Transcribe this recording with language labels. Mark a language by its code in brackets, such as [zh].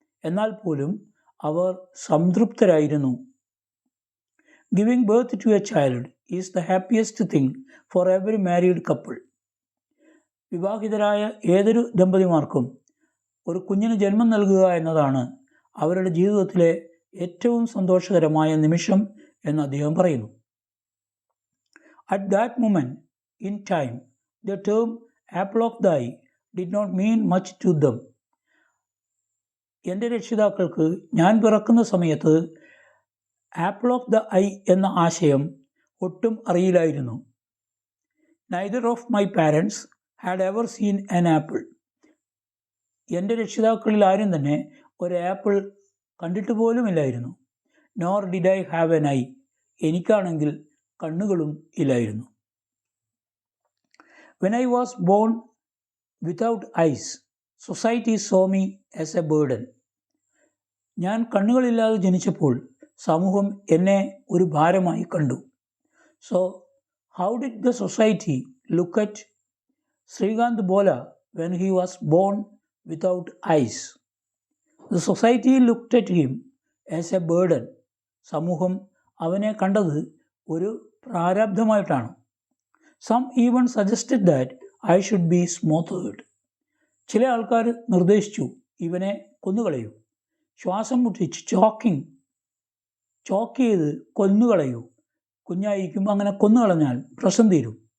[ml] എന്നാൽ പോലും അവർ സംതൃപ്തരായിരുന്നു. [en] Giving birth to a child is the happiest thing for every married couple. [ml] വിവാഹിതരായ ഏതൊരു ദമ്പതിമാർക്കും ഒരു കുഞ്ഞിന് ജന്മം നൽകുക എന്നതാണ് അവരുടെ ജീവിതത്തിലെ ഏറ്റവും സന്തോഷകരമായ നിമിഷം എന്ന് അദ്ദേഹം പറയുന്നു. [en] At that moment in time, the term apple of the eye did not mean much to them. [ml] എൻ്റെ രക്ഷിതാക്കൾക്ക് ഞാൻ പിറക്കുന്ന സമയത്ത് ആപ്പിൾ ഓഫ് ദ ഐ എന്ന ആശയം ഒട്ടും അറിയില്ലായിരുന്നു. [en] Neither of my parents had ever seen an apple. [ml] എൻ്റെ രക്ഷിതാക്കളിൽ ആരും തന്നെ ഒരു ആപ്പിൾ കണ്ടിട്ട് പോലുമില്ലായിരുന്നു. [en] Nor did I have an eye. [ml] എനിക്കാണെങ്കിൽ കണ്ണുകളും ഇല്ലായിരുന്നു. [en] When I was born without eyes, society saw me as a burden. [ml] ഞാൻ കണ്ണുകളില്ലാതെ ജനിച്ചപ്പോൾ സമൂഹം എന്നെ ഒരു ഭാരമായി കണ്ടു. [en] So, how did the society look at Srikanth Bola when he was born without eyes? The society looked at him as a burden. [ml] സമൂഹം അവനെ കണ്ടത് ഒരു പ്രാരബ്ധമായിട്ടാണ്. [en] Some even suggested that I should be smothered. [ml] ചില ആൾക്കാർ നിർദ്ദേശിച്ചു, ഇവനെ കൊന്നുകളയൂ, ശ്വാസം മുട്ടിച്ച് chalk ചെയ്ത് കൊന്നുകളയൂ, കുഞ്ഞായിരിക്കും, അങ്ങനെ കൊന്നുകളഞ്ഞാൽ പ്രശ്നം തീരും.